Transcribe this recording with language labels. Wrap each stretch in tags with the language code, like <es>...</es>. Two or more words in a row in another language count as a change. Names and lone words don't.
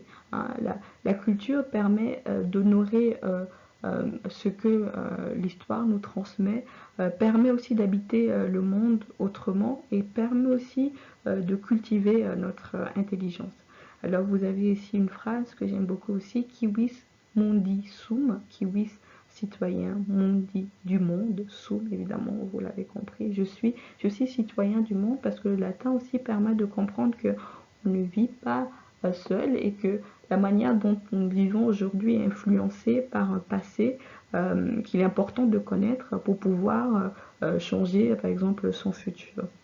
<fr>Hein, la culture permet d'honorer ce que l'histoire nous transmet, permet aussi d'habiter le monde autrement et permet aussi de cultiver notre intelligence. Alors vous avez ici une phrase que j'aime beaucoup aussi,</fr> <la>Civis mundi sum,</la> <fr>Civis citoyen, mundi du monde, sum évidemment, vous l'avez compris, je suis citoyen du monde, parce que le latin aussi permet de comprendre que on ne vit pas seul et que la manière dont nous vivons aujourd'hui est influencée par un passé qu'il est important de connaître pour pouvoir changer par exemple son futur.</fr>